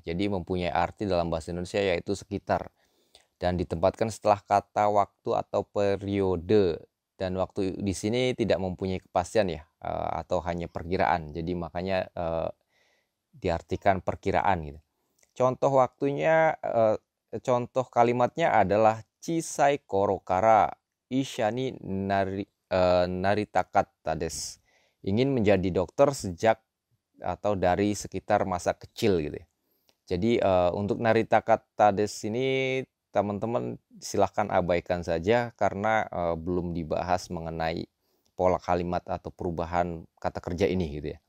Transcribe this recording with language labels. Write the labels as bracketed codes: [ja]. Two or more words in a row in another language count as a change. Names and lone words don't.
[id] Jadi mempunyai arti dalam bahasa Indonesia yaitu sekitar, dan ditempatkan setelah kata waktu atau periode. Dan waktu di sini tidak mempunyai kepastian ya, atau hanya perkiraan. Jadi makanya diartikan perkiraan gitu. Contoh waktunya, contoh kalimatnya adalah [ja] 小さい頃から医者になりたかったです. [id] Ingin menjadi dokter sejak atau dari sekitar masa kecil gitu ya. Jadi untuk [ja] なりたかったです [id] ini teman-teman silahkan abaikan saja karena belum dibahas mengenai pola kalimat atau perubahan kata kerja ini gitu ya.